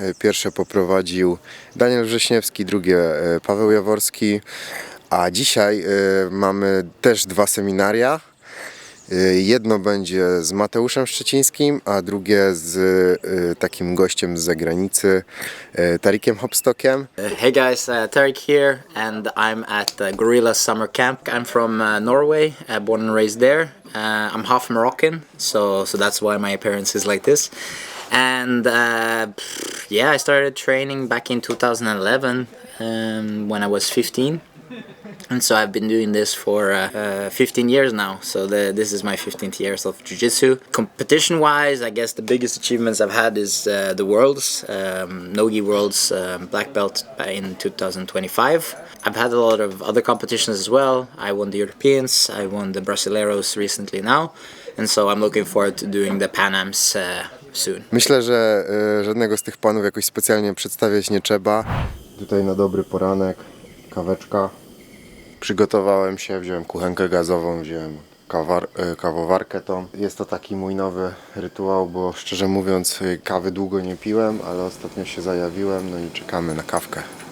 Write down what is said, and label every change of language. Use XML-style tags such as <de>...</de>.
<pl>Pierwsze poprowadził Daniel Wrześniewski, drugie Paweł Jaworski. A dzisiaj mamy też 2 seminaria. Jedno będzie z Mateuszem Szczecińskim, a drugie z takim gościem z zagranicy, Tarikiem Hopstockiem.</pl> <en>Hey guys, Tarik here and I'm at Gorilla Summer Camp. I'm from Norway, born and raised there. I'm half Moroccan, so that's why my appearance is like this. And yeah, I started training back in 2011 when I was 15. And so I've been doing this for 15 years now, so this is my 15th year of Jiu-Jitsu. Competition-wise, I guess the biggest achievements I've had is the Worlds, Nogi Worlds Black Belt in 2025. I've had a lot of other competitions as well. I won the Europeans, I won the Brasileiros recently now, and so I'm looking forward to doing the Pan Ams soon.</en> <pl>Myślę, że żadnego z tych panów jakoś specjalnie przedstawiać nie trzeba. Tutaj na dobry poranek, kaweczka. Przygotowałem się, wziąłem kuchenkę gazową, wziąłem kawowarkę tą. Jest to taki mój nowy rytuał, bo szczerze mówiąc kawy długo nie piłem, ale ostatnio się zajawiłem, no i czekamy na kawkę.</pl>